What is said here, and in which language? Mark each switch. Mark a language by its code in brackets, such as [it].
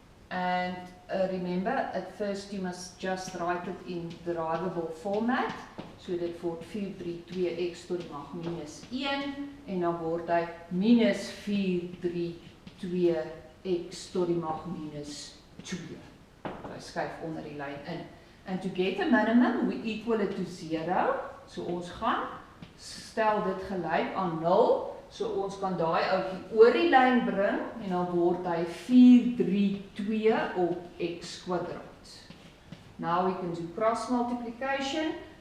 [en] And remember, at first you must just write it in derivable format. [af] So dit word 432x tot die mag minus 1 en dan word hy minus 432x tot die mag minus 2. Hy skuif onder die lyn in. [en] And to get a minimum, we equal it to 0. [af] So ons gaan stel dit gelyk aan 0. So ons kan daai ouetjie oor die lyn bring en dan word hy 432 op x kwadraat. [en] Now we can do cross multiplication.